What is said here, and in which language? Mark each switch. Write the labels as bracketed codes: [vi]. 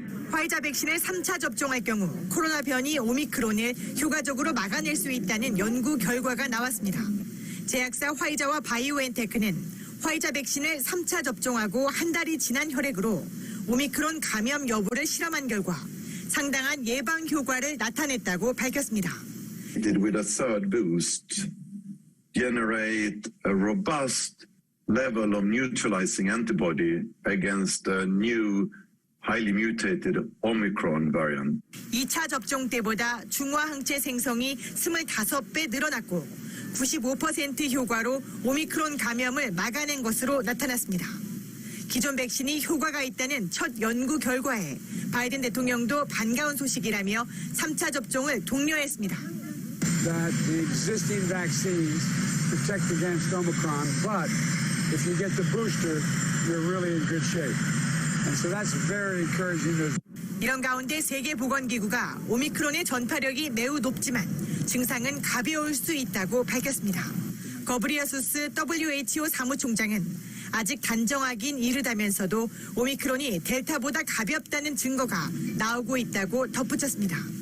[ko] 화이자 백신을 3차 접종할 경우 코로나 변이 오미크론을 효과적으로 막아낼 수 있다는 연구 결과가 나왔습니다. 제약사 화이자와 바이오엔테크는 화이자 백신을 3차 접종하고 한 달이 지난 혈액으로 오미크론 감염 여부를 실험한 결과 상당한 예방 효과를 나타냈다고 밝혔습니다. [en] With a third boost, generate a robust level of neutralizing antibody against the new highly mutated Omicron variant. [ko] 2차 접종 때보다 중화 항체 생성이 25배 늘어났고 95% 효과로 오미크론 감염을 막아낸 것으로 나타났습니다. 기존 백신이 효과가 있다는 첫 연구 결과에 바이든 대통령도 반가운 소식이라며 3차 접종을 독려했습니다. [en] That the existing vaccines protect against Omicron, but if you get the booster, you're really in good shape. And so that's very encouraging news. [ko] 이런 가운데 세계보건기구가 오미크론의 전파력이 매우 높지만 증상은 가벼울 수 있다고 밝혔습니다. 거브리아수스 WHO 사무총장은 아직 단정하긴 이르다면서도 오미크론이 델타보다 가볍다는 증거가 나오고 있다고 덧붙였습니다.